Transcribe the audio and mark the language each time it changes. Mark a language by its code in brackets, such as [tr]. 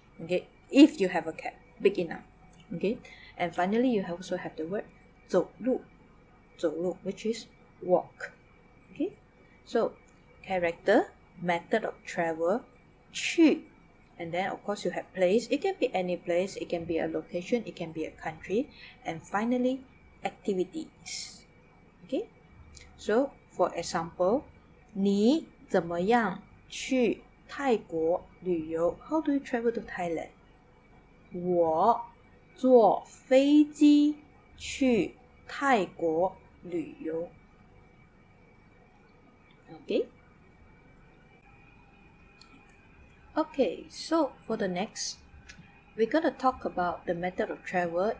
[en] Okay, if you have a cat big enough. Okay, and finally you also have the word 走路, which is walk. Okay, so character, method of travel, 去, and then of course you have place. It can be any place, it can be a location, it can be a country, and finally activities. Okay, so for example, [zh] 你怎么样去泰国旅游? [en] How do you travel to Thailand? [zh] 我坐飞机去泰国旅游. [en] Okay, so for the next, we're going to talk about the method of travel.